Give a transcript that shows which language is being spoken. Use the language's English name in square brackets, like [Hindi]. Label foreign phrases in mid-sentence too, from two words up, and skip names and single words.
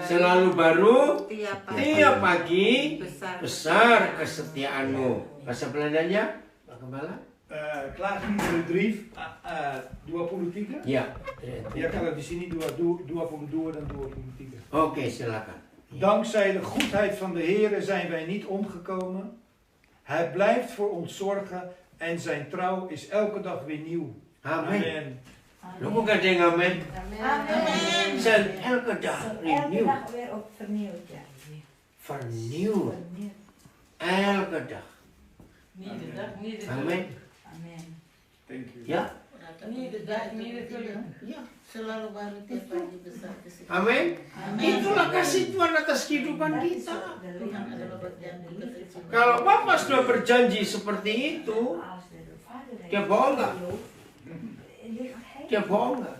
[Indonesian] Selalu baru Tiap tiap pagi besar. besar kesetiaanmu. Bahasa Belandanya, Pak Gembala? Klaagliederen 3, 23. Ya. Ja, kalau di sini 22 dan 23. Oke, silakan. [Dutch] Dankzij de goedheid van de Heer zijn wij niet omgekomen. Hij blijft voor ons zorgen en zijn trouw is elke dag weer nieuw. [Indonesian] Amin. Amen. Lu kok gak ada yang amin? Amen. [Dutch] Zijn elke dag renew. Elke dag weer op vernieuwd, ja. Vernieuwd. Vernieuwd. Elke dag. Iedere dag, iedere [Indonesian] Amin. Amen. [English] Thank you. [Indonesian] Ya. [Dutch] Iedere dag, iedere dag. [Indonesian] Ya. Selalu baru tiap pagi besar kesetiaan. Amin. Itulah kasih Tuhan atas kehidupan kita. Tuhan adalah berjanji bersama. Kalau Bapak sudah berjanji seperti itu, dia bohong nggak? Dia bohong nggak?